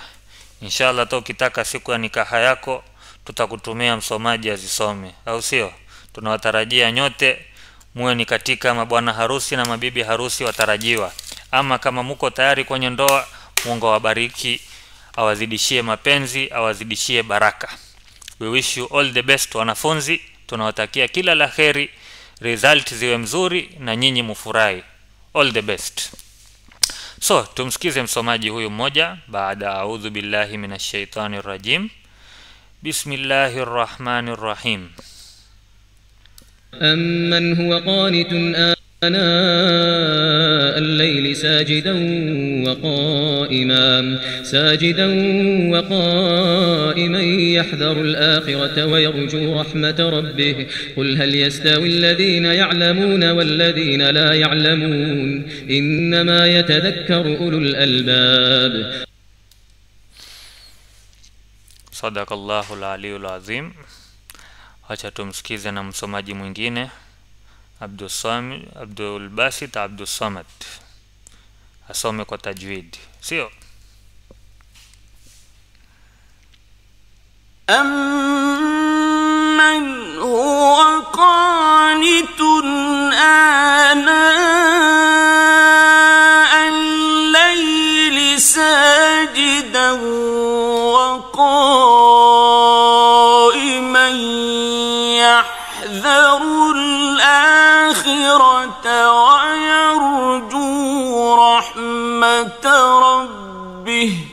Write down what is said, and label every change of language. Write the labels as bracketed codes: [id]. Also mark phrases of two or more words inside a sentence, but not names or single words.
[sw] Inshallah hata ukitaka siku ya nikaha yako tutakutumia msomaji azisome, au sio? Tunawatarajia nyote muwe ni katika mabwana harusi na mabibi harusi watarajiwa. Ama kama muko tayari kwenye ndoa, Mungu awabariki, awazidishie mapenzi, awazidishie baraka. [en] We wish you all the best wanafunzi. [sw] Tunawatakia kila la kheri, result ziwe mzuri na nyinyi mufurahi. [en] All the best. [sw] So tumsikize msomaji huyu mmoja baada [ar] أعوذ بالله من الشيطان الرجيم. بسم الله الرحمن الرحيم. أمن هو قانت آناء الليل ساجدا وقائما يحذر الآخرة ويرجو رحمة ربه قل هل يستوي الذين يعلمون والذين لا يعلمون إنما يتذكر أولو الألباب. صدق الله العلي العظيم. [sw] Acha tumsikize na msomaji mwingine Abdul Basit Abdul Samad asome kwa tajwid, sio? [ar] أمن هو قانت آناء الليل ساجدا و قائما يحذر ويرجو رحمة ربه